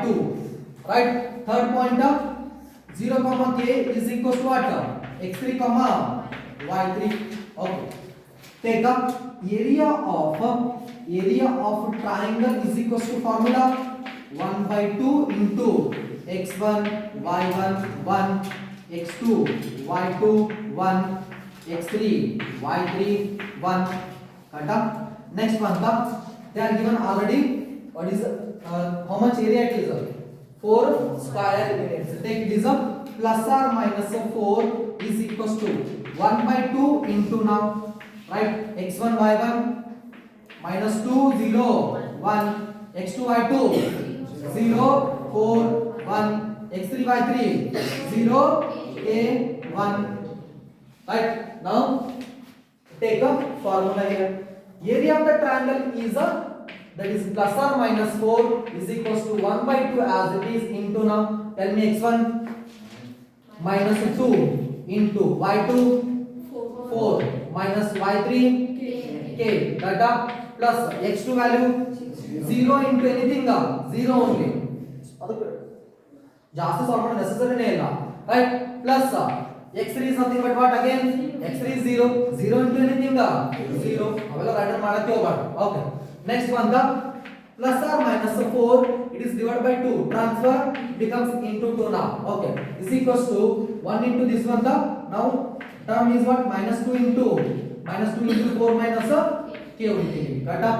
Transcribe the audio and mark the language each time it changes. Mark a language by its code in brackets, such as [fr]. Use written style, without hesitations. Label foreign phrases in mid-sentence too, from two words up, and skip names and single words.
[en] Right? Third point 0, k is equals to what? x3, y3. Okay. Take up area of triangle is equals to formula 1 by 2 into x1, y1, 1, x2, y2, 1, x3, y3, 1. Cut up. Next one, they are given already. What is how much area it is? 4 square units. Take this up. Plus or minus 4 is equals to 1 by 2 into now. Right? x1, y1 minus 2, 0, 1, x2, y2 0, 4, 1, x3, y3 0, k, 1. Right? Now take up formula here. Area of the triangle is that is plus or minus 4 is equals to 1 by 2 as it is into now. Tell me x1 minus 2 into y2 4 minus y3 k. Data plus x2 value 0 into anything 0 only. [kn] ಜಾಸ್ತಿ ಸಾಲ್ವ್ ಮಾಡೋ ನೆಸೆಸರಿನೇ ಇಲ್ಲ. [en] Right? Plus x3 is nothing but what again? x3 is 0. 0 into anything 0. [kn] ಅವೆಲ್ಲ ರೈಟ್ ಮಾಡಕ್ಕೆ ಹೋಗಬಾರ್ದು. [en] Okay. Next one, the plus or minus 4, it is divided by 2. Transfer becomes into 2 now. Okay. Is equals to 1 into this one. The now term is what? Minus 2 into 4 minus k only. Got up?